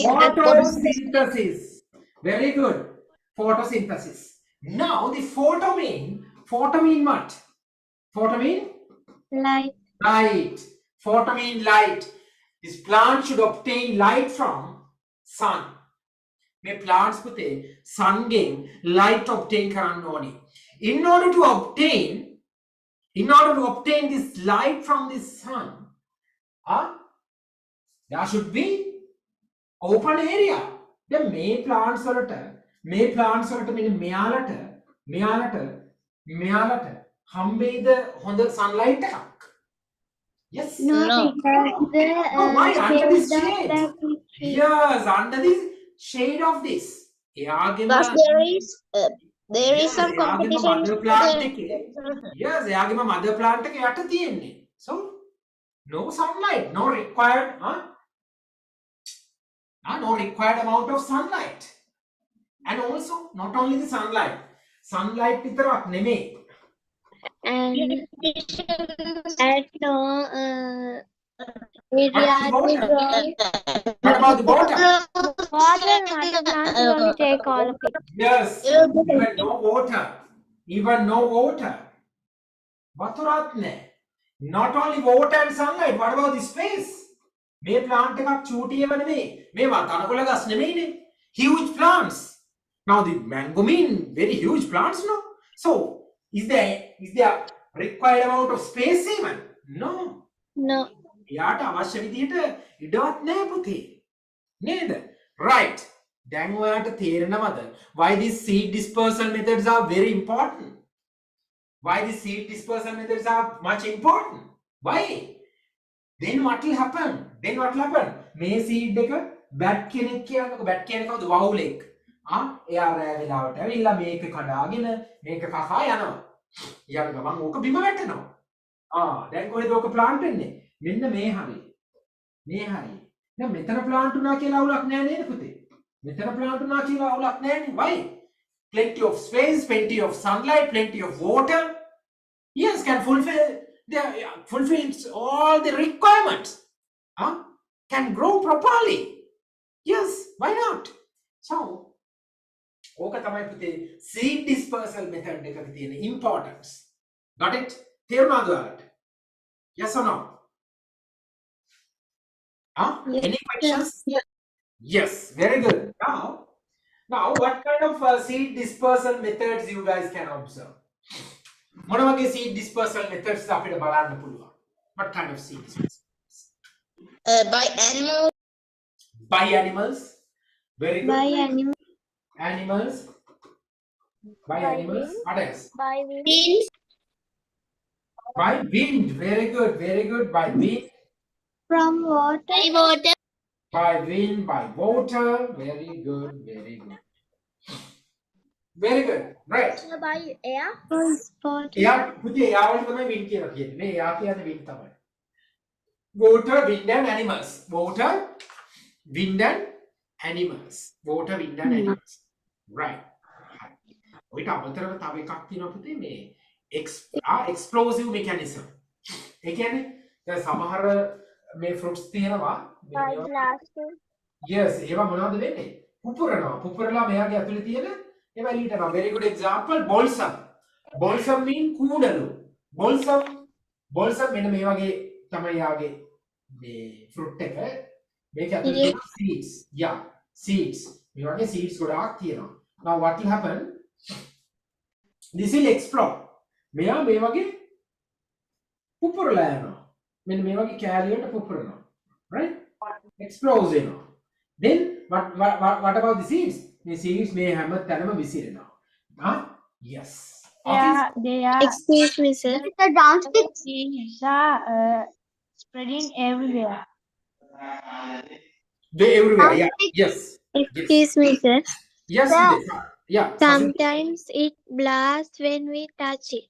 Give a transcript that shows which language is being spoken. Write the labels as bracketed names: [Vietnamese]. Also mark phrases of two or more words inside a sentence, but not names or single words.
[English] Photosynthesis. Very good. Photosynthesis. Now, the photo mean what? Photo mean Light. light. Photo mean light. This plant should obtain light from sun. [Sinhala] මේ plants පුතේ sun ගෙන් [English] light obtain [Sinhala] කරන්න ඕනේ. [English] In order to obtain this light from the sun, there should be open area. [Sinhala] දැන් මේ plants වලට මෙන්න මෙයාලට හම්බෙයිද හොඳ sunlight එකක්? [English] Yes. No, No. because the Oh, why? Under this shade shade. that we see. Yes, under the shade of this. [Sinhala] එයාගෙම [English] Thus there is some competition. mother plant [Sinhala] එකේ yes එයාගෙම [English] mother plant [Sinhala] එක යට තියෙන්නේ. [English] So no sunlight, no required no required amount of sunlight. And also not only the sunlight [Sinhala] විතරක් නෙමෙයි. [English] And at no What about the water? water and other plants only take all of it. Yes, even no water. [Sinhala] වතුරත් නැහැ. [English] Not only water and sunlight, what about the space? [Sinhala] මේ plant එකක් චූටියම නෙමෙයි. මේවා තනකොළ ගස් නෙමෙයිනේ. [English] Huge plants. Now the mango mean very huge plants, no? So is there required amount of space even? No. No. [Sinhala] එයාට අවශ්‍ය විදිහට ඉඩවත් නැහැ පුතේ. නේද? Right. දැන් ඔයාට තේරෙනවද [English] why these seed dispersal methods are very important? Why these seed dispersal methods are much important? Why? Then what will happen? [Sinhala] මේ seed එක bat කෙනෙක් කියනකො bat කියන්නේ කවුද? වවුලෙක්. එයා රෑ වෙලාවට ඇවිල්ලා මේක කඩාගෙන මේක කකා යනවා. යන ගමන් ඕක බිම වැටෙනවා. දැන් කොහෙද ඕක plant වෙන්නේ? මෙන්න මේ හරිය. දැන් මෙතන plant උනා කියලා අවුලක් නැහැ නේද පුතේ? මෙතන plant උනා කියලා අවුලක් නැහැ නේ. [English] Why? Plenty of space, plenty of sunlight, plenty of water. Yes, can fulfill all the requirements. Can grow properly. Yes, why not? So, [Sinhala] ඕක තමයි පුතේ [English] seed dispersal method [Sinhala] එකක තියෙන importance. [English] Got it? [Sinhala] තේරුණාද ඔයාලට? [English] Yes or no? Any questions? Yes, very good. Now what kind of seed dispersal methods you guys can observe? [Sinhala] මොන වගේ [English] seed dispersal methods [Sinhala] අපිට බලන්න පුළුවන්? [English] What kind of seed dispersal? By animals. By animals. Very good. By animals. Animals. By animals. What else? By wind. By wind. Very good. By wind. From water. By wind, by water. Very good. Right. by air. From spot. [Sinhala] එයා පුතේ එයාවල තමයි wind කියලා කියන්නේ. මේ එයා කියන්නේ wind තමයි. [English] Water, wind and animals. Water, wind and animals. Right. [Sinhala] ඔයිට අමතරව තව එකක් තියෙනවා පුතේ මේ [English] explosive mechanism. [Sinhala] ඒ කියන්නේ දැන් සමහර මේ fruits තියෙනවා [English] By blasting. [Sinhala] yes ඒවා මොනවද වෙන්නේ පුපුරලා මෙයාගේ ඇතුලේ තියෙන ඒවා එළියට යනවා. [English] Very good example balsam mean [Sinhala] කූඩලු balsam මෙන්න මේ වගේ තමයි යාගේ මේ fruit එක මේක ඇතුලේ seeds මේ වගේ seeds ගොඩාක් තියෙනවා. [English] Now what will happen? This will explode. [Sinhala] මෙයා මේ වගේ පුපුරලා යනවා. මෙන්න මේ වගේ කෑලි වලට පුපුරනවා. [English] Right? Explodes වෙනවා. Then what about the seeds? [Sinhala] මේ seeds මේ හැම තැනම විසිරෙනවා. [English] Yes. They are Excuse me, sir. The drumstick. seeds are spreading everywhere. They everywhere. Yeah. Yes. Excuse me, sir. Yes. Yeah. Sometimes it blasts when we touch it.